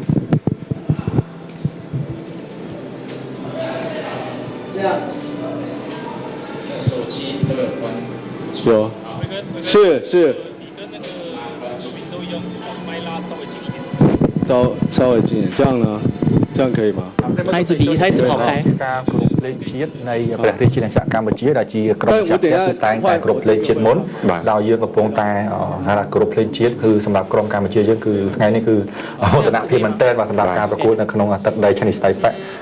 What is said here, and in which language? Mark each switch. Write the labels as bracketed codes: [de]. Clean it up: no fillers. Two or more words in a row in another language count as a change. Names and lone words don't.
[zh] 手机都有关。有，是。你跟那个主宾都用麦拉稍微近一点。稍微近一点，这样呢？这样可以吗？他一直离，他一直跑开。 [km] ការគ្រប់លេខជាតិនៃព្រះរាជាណាចក្រកម្ពុជាដែលជាក្រុមចាត់គឺតែងតែគ្រប់លេខជាតិមុនដោយយើងកំពុងតែហៅថាគ្រប់លេខជាតិគឺសម្រាប់ក្រុមកម្ពុជាយើងគឺថ្ងៃនេះគឺមោទនភាពមែនទែនបាទសម្រាប់ការប្រកួតនៅក្នុងទឹកដី Chinese Taipei